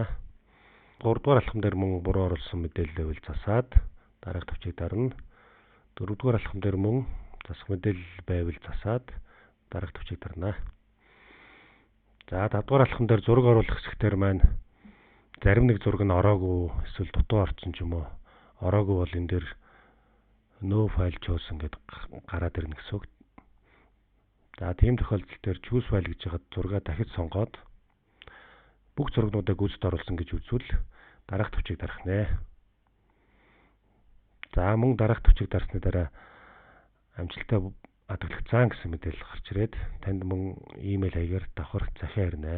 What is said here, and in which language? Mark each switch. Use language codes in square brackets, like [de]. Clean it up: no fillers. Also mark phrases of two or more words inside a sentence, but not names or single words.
[mn] 3 дугаар алхам дээр мөн буруу оруулсан мэдээлэл байвал засаад дараах төвчийг дарна. 4 дугаар алхам дээр мөн засах мэдээлэл байвал засаад дараах төвчийг дарна. За 5 дугаар алхам дээр зураг оруулах хэсгээр маань зарим нэг зураг нь ороогүй эсвэл дутуу орсон ч юм уу. Ороогүй бол энэ дээр [en] no file chosen [mn] гэдэг гараад ирнэ гэсэн үг. За тийм тохиолдолд дээр [en] choose file [mn] гэж хагаад зургаа дахиж сонгоод бүх зурагнуудаа гүйцэд оруулсан гэж үзвэл дараах төвчийг дарах нэ. За мөн дараах төвчийг дарсны дараа амжилттай хадгалагдсан гэсэн мэдээлэл гарч ирээд танд мөн имэйл хаягаар давхар захиа ирнэ.